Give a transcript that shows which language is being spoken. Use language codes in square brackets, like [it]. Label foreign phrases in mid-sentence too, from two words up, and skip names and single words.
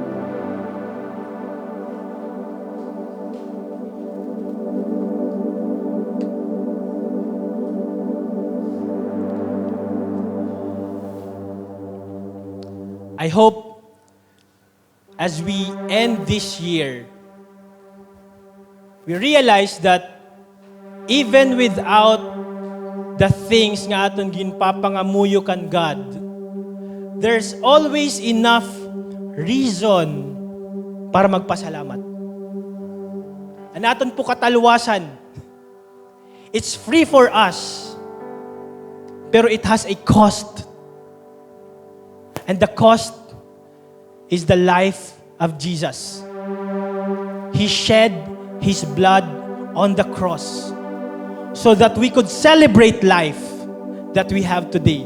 [en] I hope as we end this year, we realize that even without the things [war] nga aton ginpapangamuyo kan [en] God, there's always enough reason [war] para magpasalamat. Ang aton po kataluwasan, [en] it's free for us, pero it has a cost. And the cost is the life of Jesus. He shed His blood on the cross so that we could celebrate life that we have today.